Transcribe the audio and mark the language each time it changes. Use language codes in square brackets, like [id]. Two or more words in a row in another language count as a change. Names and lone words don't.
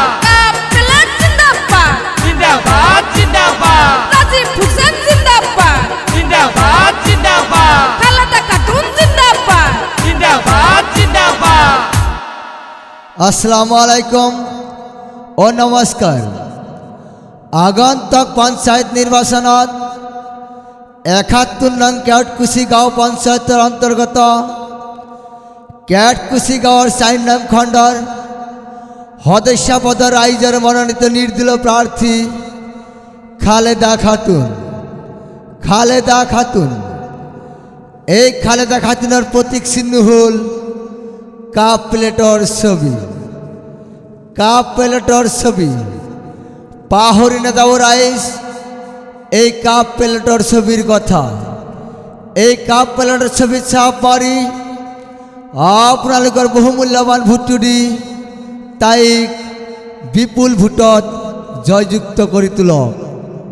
[bn] কাপ প্লেট জিন্দাবাদ, জিন্দাবাদ জিন্দাবাদ রাজীব হোসেন জিন্দাবাদ, জিন্দাবাদ জিন্দাবাদ খালেদা খাতুন জিন্দাবাদ। জিন্দাবাদ জিন্দাবাদ [ar] السلام عليكم [bn] ও নমস্কার। [as] আগন্তুক পঞ্চায়েত নির্বাচনত 71 নং কেটকুচি গাঁও পঞ্চায়েতের অন্তর্গত কেটকুচি গাঁৱৰ 4 নং খণ্ডৰ সদস্য পদৰ ৰাইজৰ মনোনীত নিৰ্দলীয় প্ৰাৰ্থী খালেদা খাতুন। [bn] খালেদা খাতুন, এই খালেদা খাতুনের প্রতীক চিহ্ন হল কাপ প্লেটর ছবি। [as] কাপ প্লেটর ছবি পাহৰি নাযাব ৰাইজ এই কাপ প্লেটর ছবির কথা। এই কাপ প্লেটর ছবি ছাপ মাৰি আপোনালোকৰ বহুমূল্যৱান ভোটটো দি তাইক বিপুল ভোটত জয়যুক্ত কৰি তোলক।